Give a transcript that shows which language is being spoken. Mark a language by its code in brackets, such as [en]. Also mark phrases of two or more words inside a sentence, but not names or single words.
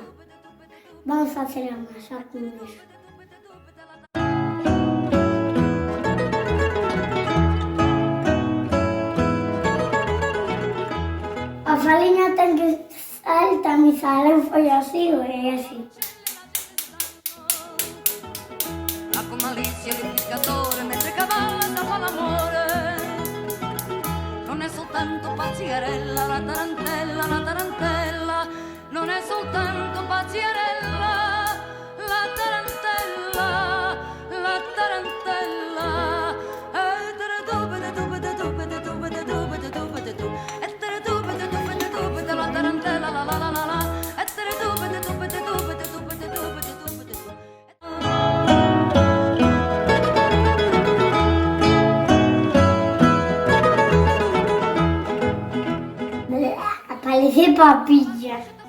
[gl] Vamos facer a masa con iso. A farinha ten que estar tamizada, foi así ou é así. [it] Con malizia il pescatore mentre cavalca fa l'amore. Non è soltanto pazzierella, la tarantella, non è soltanto pazzierella, la tarantella, la tarantella. La tarantella, la la la la la. [es] Parece papillas.